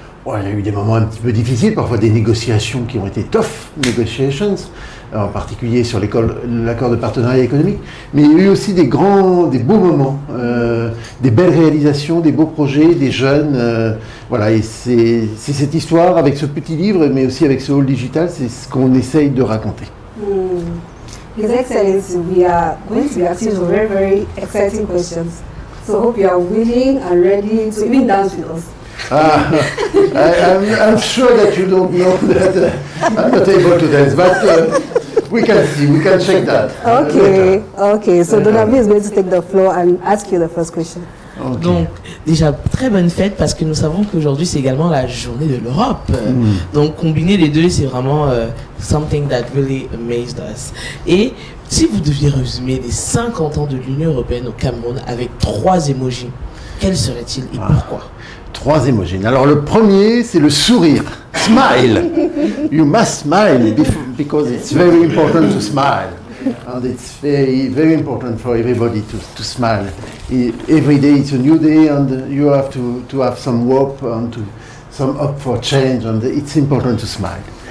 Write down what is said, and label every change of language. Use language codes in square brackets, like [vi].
[fr] Bon, il y a eu des moments un petit peu difficiles, parfois des négociations qui ont été [en] tough negotiations, [fr] en particulier sur l'accord de partenariat économique, mais il y a eu aussi des beaux moments, des belles réalisations, des beaux projets, des jeunes, voilà, et c'est cette histoire avec ce petit livre, mais aussi avec ce hall digital, c'est ce qu'on essaye de raconter. [en] His Excellency, we are going to be asking some very, very exciting questions. So I hope you are willing and ready to even dance with us. I'm sure that you don't know that I'm not able to dance, but we can see, we can check that. Okay. So Donabi is going to take the floor and ask you the first question. Okay. [fr] Donc, déjà, très bonne fête parce que nous savons qu'aujourd'hui, c'est également la journée de l'Europe. Donc, combiner les deux, c'est vraiment [en] something that really amazed us. [fr] Et si vous deviez résumer les 50 ans de l'Union européenne au Cameroun avec 3 émojis, quels seraient-ils et pourquoi? 3 émojis. Alors, le premier, c'est le sourire. [en] Smile. You must smile because it's very important to smile. And it's very, very important for everybody to smile. Every day it's a new day, and you have to have some hope and some hope for change, and it's important to smile.